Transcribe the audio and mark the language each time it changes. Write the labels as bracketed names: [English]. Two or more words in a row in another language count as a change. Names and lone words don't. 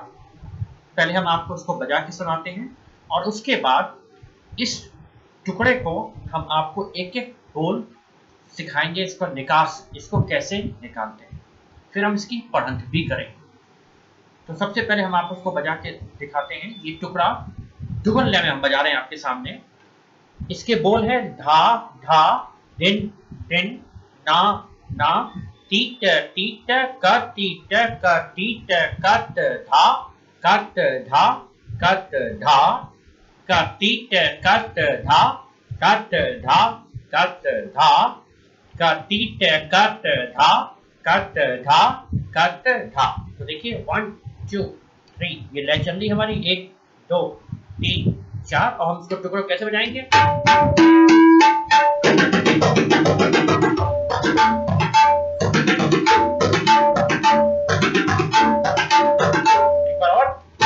[Hindi] पहले हम आपको उसको बजा के सुनाते हैं और उसके बाद इस टुकड़े को हम आपको एक एक बोल सिखाएंगे, इसको निकास, इसको कैसे निकालते हैं, फिर हम इसकी पढ़ंत भी करेंगे। तो सबसे पहले हम आपको उसको बजा के दिखाते हैं। ये टुकड़ा डुगन लय में हम बजा रहे हैं आपके सामने। इसके बोल है धा धा दिन दिन ना ना टीट टीट कट टीट कट टीट कट धा कट धा कट धा कट टीट कट धा कट धा कट धा कट टीट कट धा कट धा कट धा। तो देखिए 1 2 3 ये लय चल रही हमारी 1 2 3 4 और हम इसको टुकड़ों कैसे बजाएंगे? एक बार और।